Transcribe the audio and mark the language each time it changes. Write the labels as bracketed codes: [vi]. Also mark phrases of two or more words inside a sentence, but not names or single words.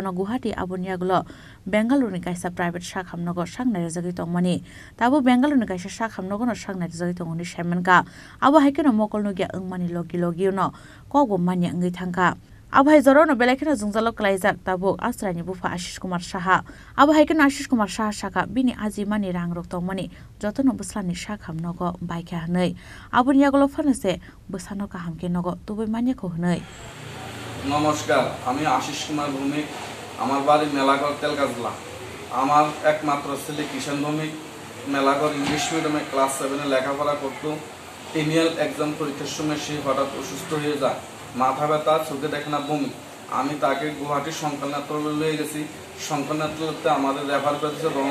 [trp] गुवाहाटी आवन यागुल बेंगालुरुनि कायसा प्राइवेट शाखामनगर शाकनाय जगै तंमानि ताबु बेंगालुरुनि कायसा शाखामनगर शाकनाय जगै तंगनि शेमनका आबो हायकेनो मकलनुगि अंमानि लगी लगिउनो कगो मानि अंगै थांका आबहाय जरनो बेलायखेनो जुंजालो क्लाइजार ताबुक आस्रायनि बुफा आशिष कुमार साहा आबहायखेनो आशिष कुमार साहा शाखा बिनि आजिमानि रां रक्तमनि जतन बस्लानि शाखा नगो बाइखे हनै आबुनि यागलो फनसे बसानो काहामके नगो तुबै मान्यखौ हनै [bn] नमस्कार আমি আশিস কুমার ভৌমিক আমার বাড়ি মেলাঘর তেলগাজলা আমার একমাত্র ছেলে কিষান ভৌমিক মেলাঘর [en] English medium [bn] ক্লাস 7 এ লেখাপড়া করত টেনিয়াল एग्जाम পরীক্ষার সময় সে হঠাৎ অসুস্থ হয়ে যায় মাথা ব্যথা চোখে দেখে না বমি আমি তাকে গুয়াহাটি শঙ্করনাথলে নিয়ে গেছি শঙ্করনাথতে আমাদের রেফার করেছে